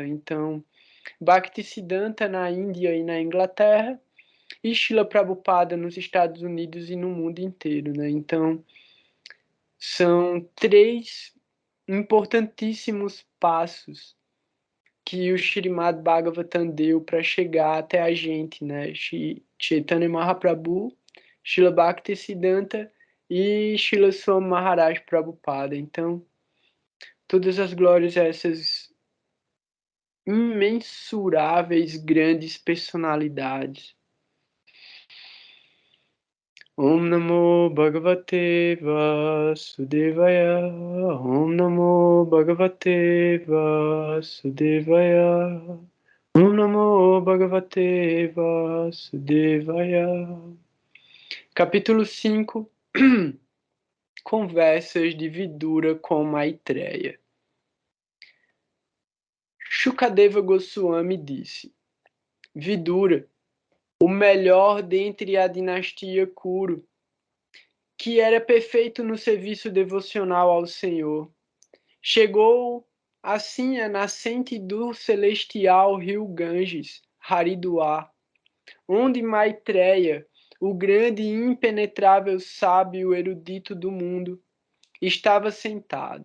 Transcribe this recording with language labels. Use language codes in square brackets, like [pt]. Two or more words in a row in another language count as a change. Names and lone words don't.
[pt] Então, Bhaktisiddhanta na Índia e na Inglaterra, e Srila Prabhupada nos Estados Unidos e no mundo inteiro, né? Então, são três importantíssimos passos que o Srimad Bhagavatam deu para chegar até a gente, né? Chaitanya Mahaprabhu, Srila Bhaktisiddhanta e Srila Swami Maharaj Prabhupada. Então, todas as glórias a essas imensuráveis grandes personalidades. [sa] ॐ नमो भगवते वासुदेवाय. ॐ नमो भगवते वासुदेवाय. ॐ नमो भगवते वासुदेवाय. [pt] Capítulo 5. Conversas de Vidura com Maitreya. Shukadeva Goswami disse: Vidura, o melhor dentre a dinastia Kuru, que era perfeito no serviço devocional ao Senhor, chegou assim à nascente do celestial rio Ganges, Haridwar, onde Maitreya, o grande e impenetrável sábio erudito do mundo, estava sentado.